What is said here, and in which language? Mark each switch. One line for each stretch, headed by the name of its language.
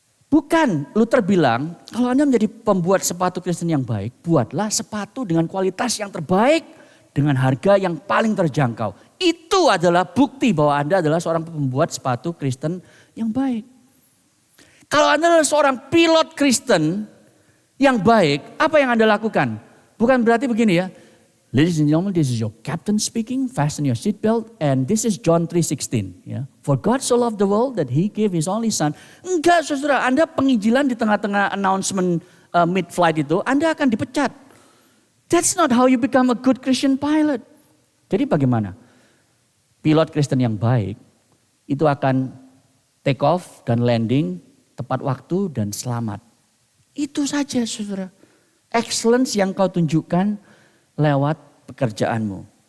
Indonesian: Bukan, Luther bilang, kalau Anda menjadi pembuat sepatu Kristen yang baik, buatlah sepatu dengan kualitas yang terbaik, dengan harga yang paling terjangkau. Itu adalah bukti bahwa Anda adalah seorang pembuat sepatu Kristen yang baik. Kalau Anda adalah seorang pilot Kristen yang baik, apa yang Anda lakukan? Bukan berarti begini ya.
English: Ladies and gentlemen, this is your captain speaking, fasten your seatbelt, and this is John 3:16. Ya. For God so loved the world that he gave his only son.
Indonesian: Enggak saudara, Anda penginjilan di tengah-tengah announcement mid-flight itu, Anda akan dipecat.
English: That's not how you become a good Christian pilot.
Indonesian: Jadi bagaimana? Pilot Kristen yang baik itu akan take off dan landing tepat waktu dan selamat. Itu saja saudara. Excellence yang kau tunjukkan lewat pekerjaanmu.